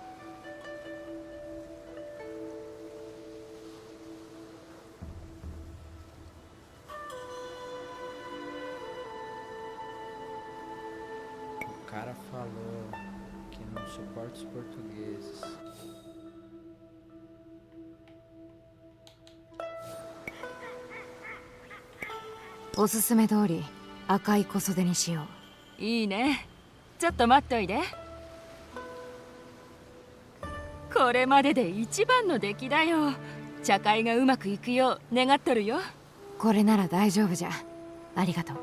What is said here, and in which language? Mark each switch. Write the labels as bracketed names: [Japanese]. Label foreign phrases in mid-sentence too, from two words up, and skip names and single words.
[Portuguese] O cara falou que não suporta os portugueses. [Japanese] O susume通り赤い小袖にしよう。いいね。ちょっと待っといて。これまでで一番の出来だよ。茶会がうまくいくよう願っとるよ。これなら大丈夫じゃ。ありがとう。